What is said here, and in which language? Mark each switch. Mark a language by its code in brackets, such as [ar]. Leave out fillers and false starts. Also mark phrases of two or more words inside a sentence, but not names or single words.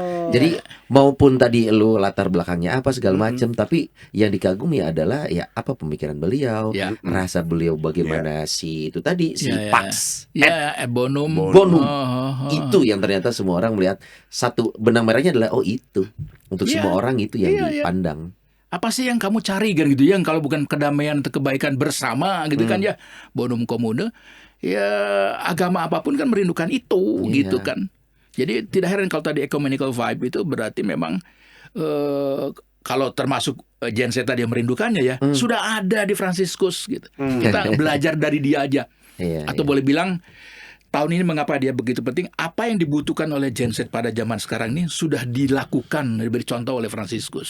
[id] Jadi maupun tadi lu latar belakangnya apa segala macam, tapi yang dikagumi adalah ya apa pemikiran beliau, rasa beliau bagaimana si itu tadi si Pax, Bonum. Itu yang ternyata semua orang melihat satu benang merahnya adalah itu untuk semua orang itu yang dipandang. Apa sih yang kamu cari kan gitu ya, kalau bukan kedamaian atau kebaikan bersama gitu kan ya, [la] bonum comune. [id] Ya agama apapun kan merindukan itu gitu kan. Jadi tidak heran kalau tadi [en] ecumenical vibe [id] itu berarti memang kalau termasuk Gen Z tadi yang merindukannya ya sudah ada di Franciscus gitu. Kita belajar dari dia aja. Atau boleh bilang tahun ini mengapa dia begitu penting, apa yang dibutuhkan oleh Gen Z pada zaman sekarang ini sudah dilakukan, diberi contoh oleh Franciscus.